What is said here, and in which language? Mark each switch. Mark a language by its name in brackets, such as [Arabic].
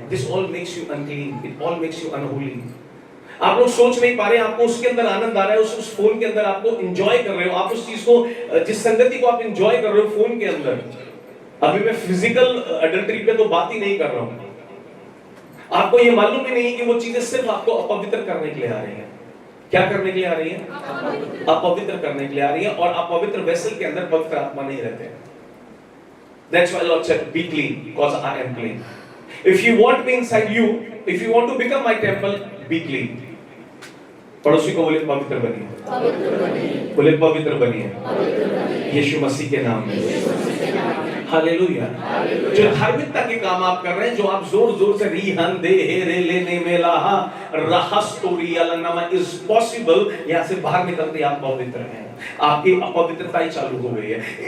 [English] This all makes you unclean, it all makes you unholy. [Hindi] आप लोग सोच नहीं पा रहे, आपको उसके अंदर आनंद आ रहा है, उस फोन के अंदर आपको एंजॉय कर रहे हो, आप उस चीज को, जिस संगति को आप एंजॉय कर रहे हो फोन के अंदर। अभी मैं फिजिकल अडल्टरी पे तो बात ही नहीं कर रहा हूं। आपको ये मालूम ही नहीं कि वो चीजें सिर्फ आपको अपवित्र करने के लिए आ रही हैं। क्या करने के लिए आ रही है? अपवित्र करने के लिए आ रही है। और अपवित्र वेसल के अंदर पवित्र आत्मा नहीं रहते। [English] That's why Lord said, "Be clean, because I am clean." If you want me inside you, if you want to become my temple, be clean. [Hindi] पड़ोसी को बोले पवित्र बनिए, बोले पवित्र बनिए यीशु मसीह के नाम में। हालेलुया। जो धार्मिकता के काम आप कर रहे हैं, जो आप जोर जोर से रीहन दे रे लेने में लाहा रहस्तोरी अलनमा इज पॉसिबल, यहां से बाहर निकलते आप पवित्र हैं, आपकी अपवित्रता ही चालू हो गई है।